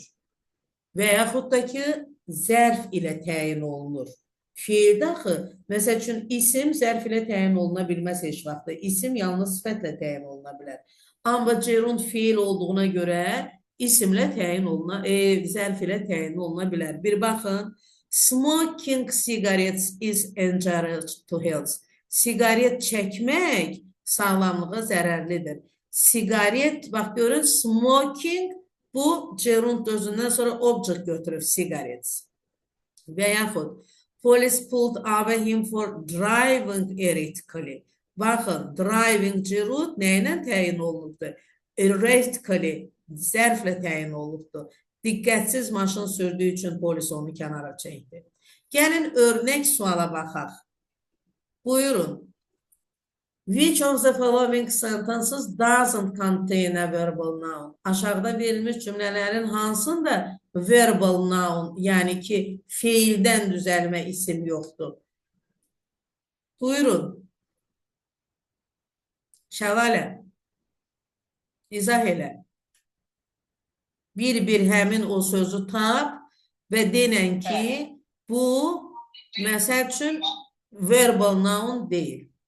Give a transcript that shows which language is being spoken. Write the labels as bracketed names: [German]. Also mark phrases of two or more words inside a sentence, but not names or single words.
[Azerbaijani] Və yaxud da ki, zərf ilə təyin olunur. Feildə axı, məsəl üçün, isim zərf ilə təyin oluna bilməz heç vaxtda. İsim yalnız sifətlə təyin oluna bilər. Amma gerund feil olduğuna görə isimlə təyin oluna, zərf ilə təyin oluna bilər. Bir baxın, [English] smoking cigarettes is injurious to health. [Azerbaijani] Sigaret çəkmək sağlamlığa zərərlidir. Sigaret, bax görün, smoking, bu gerund özündən sonra object götürür, cigarettes. Və yaxud, [English] police pulled over him for driving erratically. [Azerbaijani] Baxın, driving gerund nə ilə təyin olunubdur? Erratically, zərflə təyin olunubdur. Diqqətsiz maşın sürdüyü üçün polis onu kənara çəkdi. Gəlin, örnək suala baxaq. Buyurun. [English] Which of the following sentences doesn't contain a verbal noun? [Azerbaijani] Aşağıda verilmiş cümlələrin hansında [English] verbal noun, [Azerbaijani] yəni ki, feildən düzəlmə isim yoxdur? Buyurun. Şəlalə. İzah elə. Bir həmin o sözü tap və denən ki, bu, məsəl üçün, [English] verbal noun [Azerbaijani] deyil.